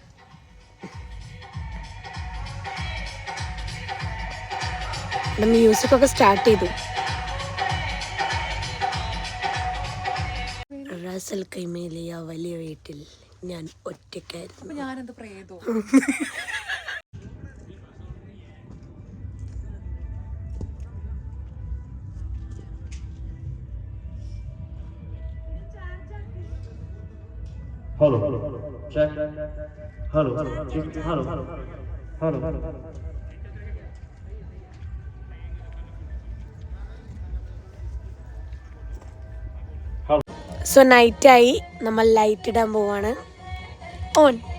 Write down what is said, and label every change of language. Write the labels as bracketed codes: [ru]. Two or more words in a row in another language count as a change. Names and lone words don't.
[ml] ഇവിടെ മ്യൂസിക്കൊക്കെ സ്റ്റാർട്ട് ചെയ്തു. റാസൽ കൈമേലിയ വലിയ വീട്ടിൽ ഞാൻ ഒറ്റയ്ക്കായിരുന്നു. ഞാനെന്ത് പ്രേതോ. [en] Hello. Check. Hello. Check. Hello. Hello. [ml] സോ നൈറ്റായി. നമ്മൾ ലൈറ്റ് ഇടാൻ പോവാണ്. ഓൺ.